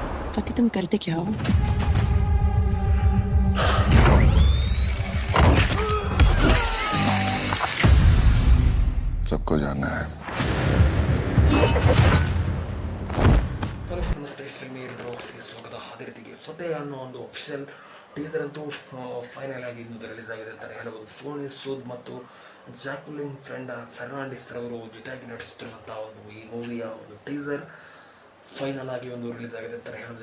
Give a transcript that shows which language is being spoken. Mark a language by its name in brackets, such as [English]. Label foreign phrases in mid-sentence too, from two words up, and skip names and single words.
[Hindi] ताकि तुम करते क्या हो? सबको जानना है। [Kannada] ಹಲೋ ನಮಸ್ತೆ ಫಿಲ್ಮಿ ಬ್ಲಾಗ್ಸ್ಗೆ ಸ್ವಾಗತ. ಅದೇ ರೀತಿಗೆ ಫತೆ ಅನ್ನೋ ಒಂದು [English] official teaser [Kannada] ಅಂತೂ ಫೈನಲ್ ಆಗಿ ಇನ್ನೂ ರಿಲೀಸ್ ಆಗಿದೆ ಅಂತಲೇ ಹೇಳಬಹುದು. ಸೋನಿ ಸೂದ್ ಮತ್ತು ಜಾಕ್ಲಿನ್ ಫೆರ್ನಾಂಡಿಸ್ ರವರು ಜೊತೆಯಾಗಿ ನಟಿಸುತ್ತಿರುವಂಥ ಒಂದು ಈ ಮೂವಿಯ ಒಂದು [English] teaser final [Kannada] ಆಗಿ ಒಂದು ರಿಲೀಸ್ ಆಗಿದೆ ಅಂತಲೇ ಹೇಳಬಹುದು.